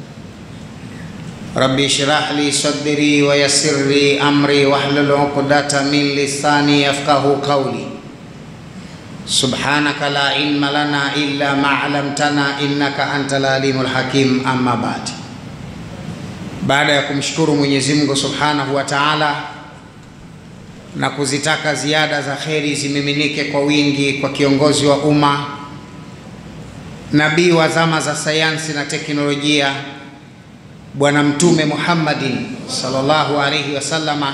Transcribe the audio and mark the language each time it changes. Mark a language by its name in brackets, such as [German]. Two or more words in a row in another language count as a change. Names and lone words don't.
[Arabic] ربي اشرح لي صدري ويسر لي أمري واحلل عقدة من لساني يفقهوا قولي. سبحانك لا علم لنا إلا ما علمتنا إنك أنت العليم الحكيم. أما بعد. [Swahili] Baada ya kumshukuru Mwenyezi Mungu [Arabic] سبحانه وتعالى [Swahili] na kuzitaka ziada za kheri zimiminike kwa wingi kwa kiongozi wa umma, nabii wa zama za sayansi na teknolojia, Bwana Mtume Muhammadin [Arabic] صلى الله عليه وسلم.